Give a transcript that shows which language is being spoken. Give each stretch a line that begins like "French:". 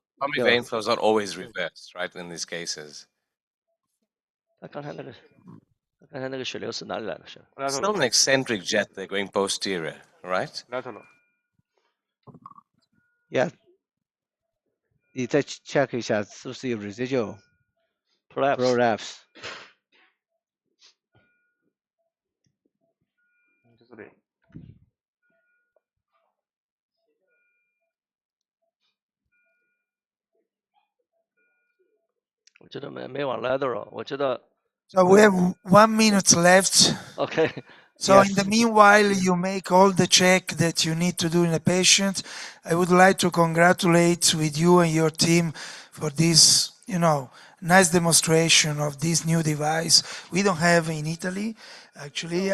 English: Pulmonary vein flow is not always reversed, right? In these cases.
Chinese: 那刚才那个血流是哪里来的血？
English: It's not an eccentric jet. They're going posterior, right? Lateral. Yeah.
Chinese: 你再 check 一下是不是有
English: residual prolapse。
Chinese: 这里。我觉得没往 lateral， 我觉得。
English: So we have 1 minute left. Okay. So in the meanwhile, you make all the check that you need to do in a patient. I would like to congratulate with you and your team for this, nice demonstration of this new device. We don't have in Italy, actually.